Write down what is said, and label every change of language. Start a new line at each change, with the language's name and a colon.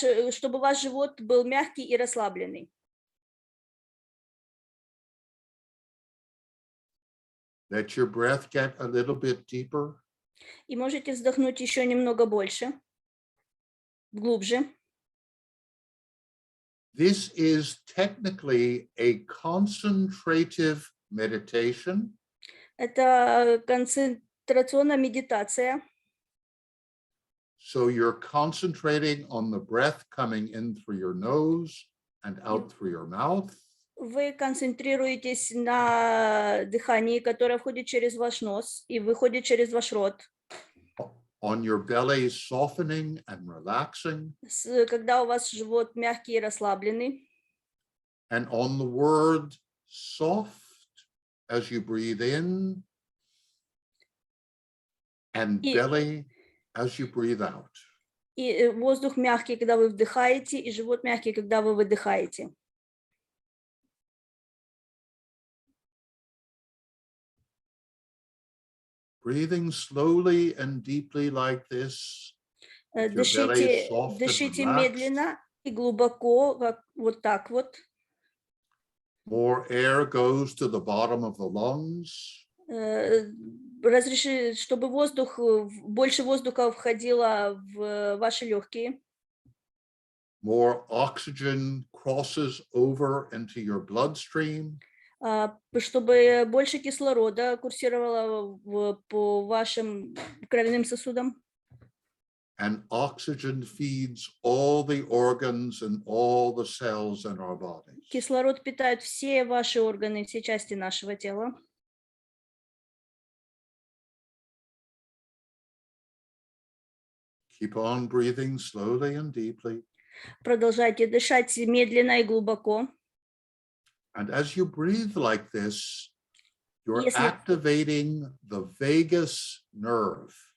Russian: Чтобы ваш живот был мягкий и расслабленный.
English: Let your breath get a little bit deeper.
Russian: И можете вздохнуть еще немного больше, глубже.
English: This is technically a concentrative meditation.
Russian: Это концентрационная медитация.
English: So you're concentrating on the breath coming in through your nose and out through your mouth.
Russian: Вы концентрируетесь на дыхании, которое входит через ваш нос и выходит через ваш рот.
English: On your belly softening and relaxing.
Russian: Когда у вас живот мягкий и расслабленный.
English: And on the word soft as you breathe in. And belly as you breathe out.
Russian: И воздух мягкий, когда вы вдыхаете, и живот мягкий, когда вы выдыхаете.
English: Breathing slowly and deeply like this.
Russian: Дышите медленно и глубоко, вот так вот.
English: More air goes to the bottom of the lungs.
Russian: Разреши, чтобы больше воздуха входило в ваши легкие.
English: More oxygen crosses over into your bloodstream.
Russian: Чтобы больше кислорода курсировало по вашим кровяным сосудам.
English: And oxygen feeds all the organs and all the cells in our bodies.
Russian: Кислород питает все ваши органы, все части нашего тела.
English: Keep on breathing slowly and deeply.
Russian: Продолжайте дышать медленно и глубоко.
English: And as you breathe like this, you're activating the vagus nerve.